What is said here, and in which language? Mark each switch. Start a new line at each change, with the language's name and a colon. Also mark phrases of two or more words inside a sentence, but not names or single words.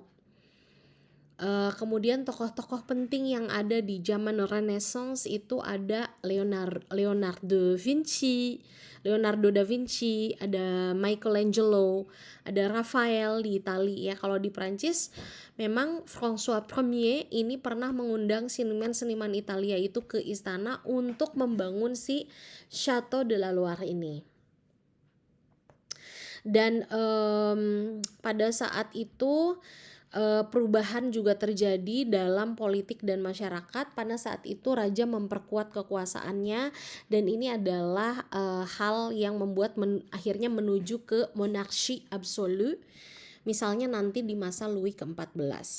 Indonesian: Kemudian tokoh-tokoh penting yang ada di zaman Renaissance itu ada Leonardo da Vinci, ada Michelangelo, ada Raphael di Italia ya. Kalau di Prancis memang François Ier ini pernah mengundang seniman-seniman Italia itu ke istana untuk membangun si Château de la Loire ini. Dan pada saat itu perubahan juga terjadi dalam politik dan masyarakat. Pada saat itu raja memperkuat kekuasaannya, dan ini adalah hal yang membuat akhirnya menuju ke monarki absolu, misalnya nanti di masa Louis ke-14.